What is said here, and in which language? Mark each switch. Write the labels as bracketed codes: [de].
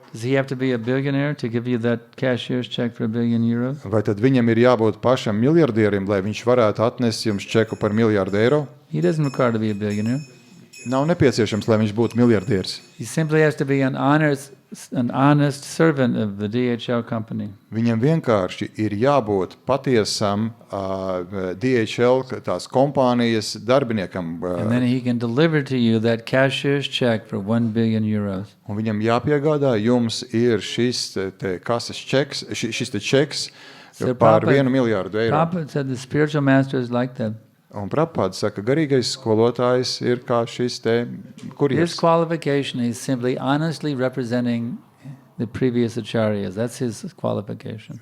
[en] Does he have to be a billionaire to give you that cashier's check for 1 billion euros? [lv] Vai tad viņam ir jābūt pašam miljardierim, lai viņš varētu atnest jums čeku par miljārdu eiro? [en] He doesn't require to be a billionaire. [lv] Nav nepieciešams, lai viņš būtu miljardieris. [en] He simply has to be an honest servant of the DHL company. [lv] Viņam vienkārši ir jābūt patiesam DHL, tās kompānijas darbiniekam. [en] And then he can deliver to you that cashier's check for 1 billion euros. [lv] Un viņam jāpiegādā, jums ir šis te kases čeks, šis te čeks [en] So [lv] par [en] Prabhupada- [lv] 1 miljārdu eiro. [en] Prabhupada said the spiritual master is like that. [lv] Un Prabhupada saka, garīgais skolotājs ir kā šis te [en] His [lv] kurjers. [en] qualification is simply honestly representing the previous acharyas. That's his qualification.